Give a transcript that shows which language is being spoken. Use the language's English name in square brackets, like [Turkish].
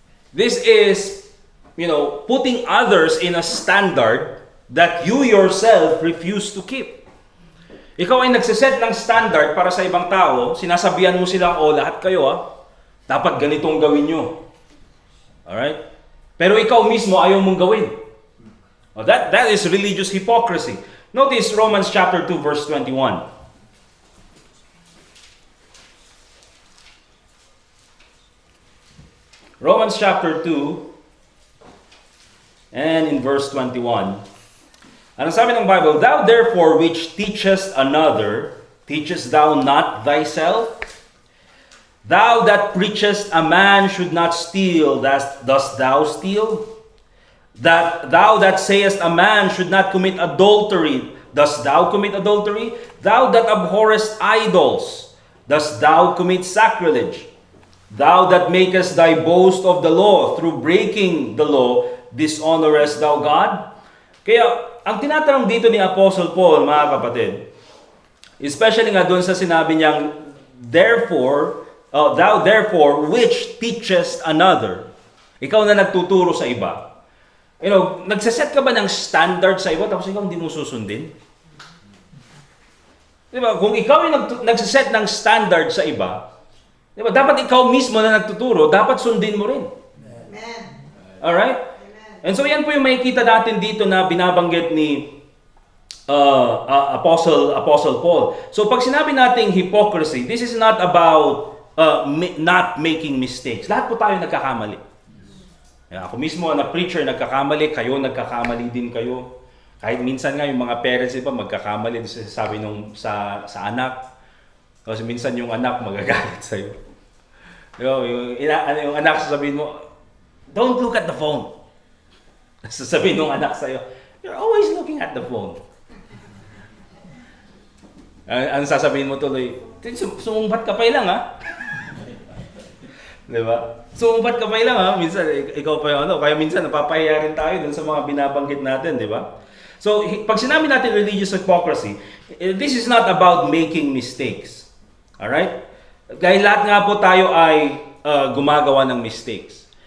[English] This is, putting others in a standard that you yourself refuse to keep. [Filipino] Ikaw ay nagsiset ng standard para sa ibang tao, sinasabihan mo silang, lahat kayo dapat ganitong gawin nyo. Alright? Pero ikaw mismo ayaw mong gawin. [English] That is religious hypocrisy. Notice Romans chapter 2 verse 21. Romans chapter 2 and in verse 21. [Filipino] Ano sabi ng Bible? [English] Thou therefore which teachest another, teachest thou not thyself? Thou that preachest a man should not steal, dost thou steal? Thou that sayest a man should not commit adultery, dost thou commit adultery? Thou that abhorrest idols, dost thou commit sacrilege? Thou that makest thy boast of the law, through breaking the law, dishonorest thou God? [Filipino] Kaya, ang tinatanong dito ni Apostle Paul, mga kapatid, especially nga doon sa sinabi niyang, [English] thou therefore which teachest another. [Filipino] Ikaw na nagtuturo sa iba. Nagsaset ka ba ng standard sa iba, tapos ikaw hindi mo susundin? Diba? Kung ikaw ay nagsaset ng standard sa iba, diba? Dapat ikaw mismo na nagtuturo, dapat sundin mo rin. Amen. Alright? And so yan po yung makikita natin dito na binabanggit ni Apostle Paul. [English] So [Filipino] pag sinabi nating [English] hypocrisy, this is not about not making mistakes. [Filipino] Lahat po tayo nagkakamali. Ako mismo na preacher nagkakamali, kayo nagkakamali din kayo. Kahit minsan nga yung mga parents iba magkakamali sa sabi nung sa anak. Kasi minsan yung anak magagalit sa iyo. Yung anak sasabihin mo, [English] "Don't look at the phone." [Filipino] Sasabihin nung anak sa iyo, [English] "You're always looking at the phone." [Filipino] Ang sasabihin mo tuloy, "Sumumbat ka pa lang ha." 'Di ba? Sumumbat ka pa lang ha. Minsan ikaw pa yung kaya minsan napapahiya rin tayo dun sa mga binabanggit natin, 'di ba? [English] So, [Filipino] pag sinabi natin [English] religious hypocrisy, this is not about making mistakes. Alright? [Filipino] Dahil lahat nga po tayo ay gumagawa ng mistakes.